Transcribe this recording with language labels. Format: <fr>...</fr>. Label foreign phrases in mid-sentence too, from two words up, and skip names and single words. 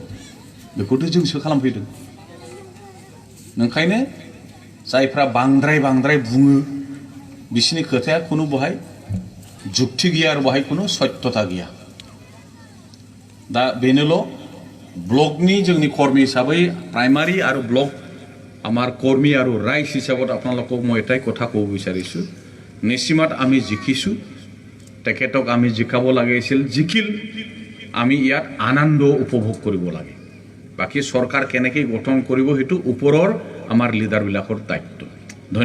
<brx>बेखौथ' जोंसो खालामफैदों। ओंखायनो जायफ्रा बांद्राय बुङो बिसोरनि खोथाया खुनु बहाय जुक्ति गैया आरो बहाय खुनु सत्यता गैया। दा बेनोल' ब्लकनि जोंनि कर्मी हिसाबै प्राइमारी</brx> <as>আৰু ব্লক আমাৰ কৰ্মী আৰু ৰাইজ হিচাপত আপোনালোকক মই এটাই কথা ক'ব বিচাৰিছোঁ, নিশ্চিমত আমি জিকিছোঁ, তেখেতক আমি জিকাব লাগিছিল, জিকিল আমি ইয়াত আনন্দ উপভোগ কৰিব লাগে। বাকী চৰকাৰ কেনেকৈ গঠন কৰিব সেইটো ওপৰৰ আমাৰ লিডাৰবিলাকৰ দায়িত্ব।</as>